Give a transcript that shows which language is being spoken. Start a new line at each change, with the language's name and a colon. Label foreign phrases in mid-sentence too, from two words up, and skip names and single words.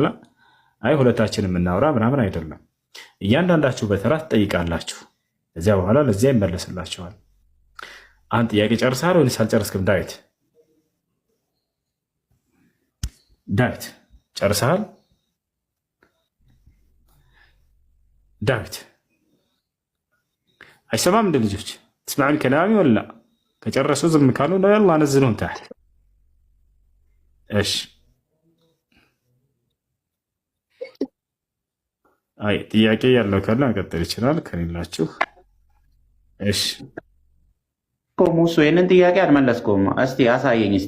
Amharic: አይ ሁለታችንም እናውራ ምናምን አይደለም። እያንዳንዳችሁ በተራ ትጠይቃላችሁ። እዚያ በኋላ ለዚያ ይመለስላችኋል። አንድ ጥያቄ ጨርሰሃል ወይስ አልጨረስክም? ዳዊት ጨርሰሃል? ዳዊት አይሰማም እንደ ልጆች
Arabic: تسمعون كلامي ولا لا؟
Amharic: ከጨረሱ ዝም ካሉ ነው
Arabic: يلا نزلون تحت
Amharic: እሺ አይ ጥያቄ ያለው ካለ መቀጠል ይችላል ከሌላችሁ እሺ ሙሱ ይሄንን ጥያቄ አልመለስኩም እስቲ አሳየኝ እስቲ